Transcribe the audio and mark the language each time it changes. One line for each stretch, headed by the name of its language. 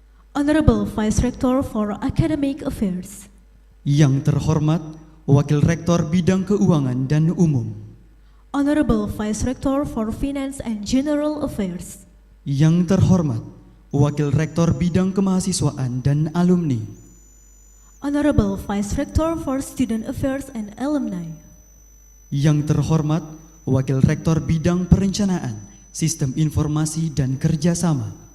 English: Honorable Vice Rector for Academic Affairs.
Indonesian: Yang terhormat, Wakil Rektor Bidang Keuangan dan Umum.
English: Honorable Vice Rector for Finance and General Affairs.
Indonesian: Yang terhormat, Wakil Rektor Bidang Kemahasiswaan dan Alumni.
English: Honorable Vice Rector for Student Affairs and Alumni.
Indonesian: Yang terhormat, Wakil Rektor Bidang Perencanaan, Sistem Informasi dan Kerjasama.